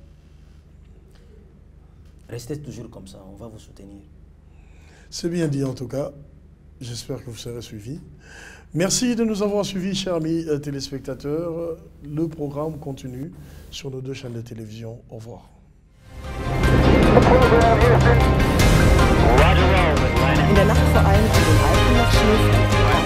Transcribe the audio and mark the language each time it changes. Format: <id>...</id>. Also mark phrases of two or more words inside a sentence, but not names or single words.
<fr>Restez toujours comme ça, on va vous soutenir. C'est bien dit en tout cas. J'espère que vous serez suivis. Merci de nous avoir suivis, chers amis téléspectateurs. Le programme continue sur nos 2 chaînes de télévision. Au revoir.</fr> <de>In der Nacht vor allem in den Alpen noch Schnee.</de>